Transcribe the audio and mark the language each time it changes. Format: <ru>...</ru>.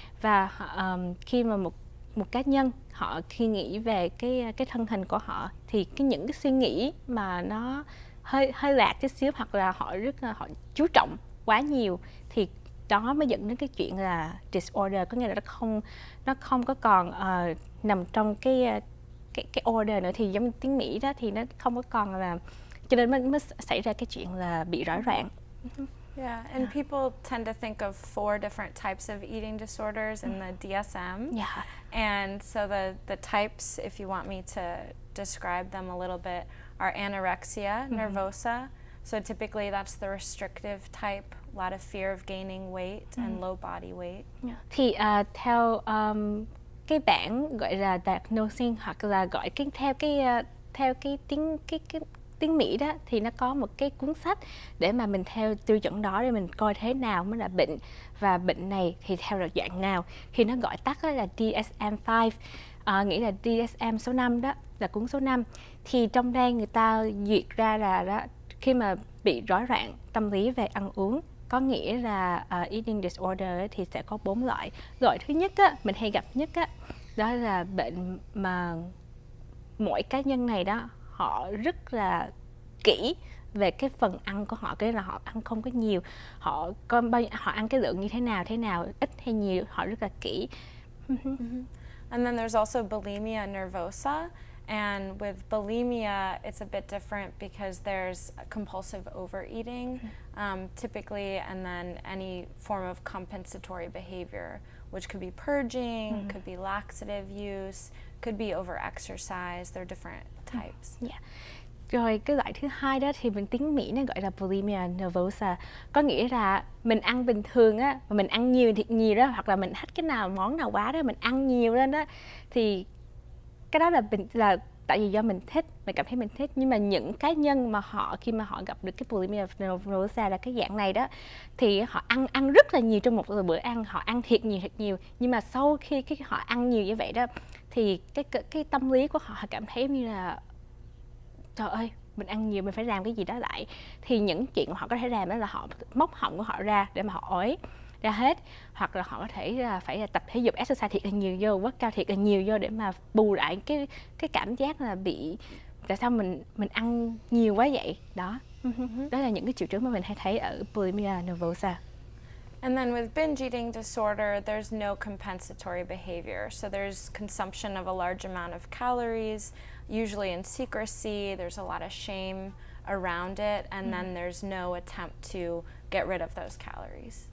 <vi>Và khi mà một cá nhân họ khi nghĩ về cái thân hình của họ thì những cái suy nghĩ mà nó hơi lạc chút xíu, hoặc là họ chú trọng quá nhiều, thì đó mới dẫn đến cái chuyện là disorder, có nghĩa là nó không có còn nằm trong cái order nữa, thì giống như tiếng Mỹ đó thì nó không có còn là, cho nên mới xảy ra cái chuyện là bị rối loạn.</vi> <en>Yeah, and people tend to think of 4 different types of eating disorders in the DSM. Yeah. And so the types, if you want me to describe them a little bit, are anorexia nervosa. So typically that's the restrictive type, a lot of fear of gaining weight and low body weight. Yeah.</en> <vi>Thì theo cái bảng gọi là diagnosing, hoặc là gọi theo cái tiếng Mỹ đó, thì nó có một cái cuốn sách để mà mình theo tiêu chuẩn đó để mình coi thế nào mới là bệnh, và bệnh này thì theo là dạng nào, thì nó gọi tắt là DSM-5, nghĩa là DSM số 5 đó, là cuốn số 5. Thì trong đây người ta duyệt ra là đó, khi mà bị rối loạn tâm lý về ăn uống, có nghĩa là eating disorder thì sẽ có 4 loại. Loại thứ nhất á, mình hay gặp nhất á, đó là bệnh mà mỗi cá nhân này đó họ rất là kỹ về cái phần ăn của họ, cái là họ ăn không có nhiều, họ ăn cái lượng như thế nào, ít hay nhiều, họ rất là kỹ.</vi> <en>And then there's also bulimia nervosa. And with bulimia, it's a bit different because there's compulsive overeating, typically, and then any form of compensatory behavior, which could be purging, could be laxative use, could be overexercise. There are different types. Yeah.</en> <vi>Rồi cái loại thứ hai đó thì bên tiếng Mỹ nó gọi là bulimia nervosa, có nghĩa là mình ăn bình thường á, mà mình ăn nhiều thiệt nhiều đó, hoặc là mình thích món nào quá đó, mình ăn nhiều lên đó, thì cái đó là tại vì do mình thích, mình cảm thấy mình thích. Nhưng mà những cá nhân mà khi mà họ gặp được cái bulimia nervosa là cái dạng này đó, thì họ ăn rất là nhiều trong một bữa ăn, họ ăn thiệt nhiều. Nhưng mà sau khi họ ăn nhiều như vậy đó, thì cái tâm lý của họ cảm thấy như là trời ơi, mình ăn nhiều, mình phải làm cái gì đó lại. Thì những chuyện họ có thể làm đó là họ móc họng của họ ra để mà họ ói ra hết, hoặc là họ có thể là phải tập thể dục exercise thiệt là nhiều vô, workout thiệt là nhiều vô để mà bù lại cái cảm giác là bị tại sao mình ăn nhiều quá vậy đó. Đó là những cái triệu chứng mà mình hay thấy ở bulimia nervosa.</vi> <en>And then with binge eating disorder, there's no compensatory behavior. So there's consumption of a large amount of calories, usually in secrecy. There's a lot of shame around it, and then there's no attempt to get rid of those calories.</en>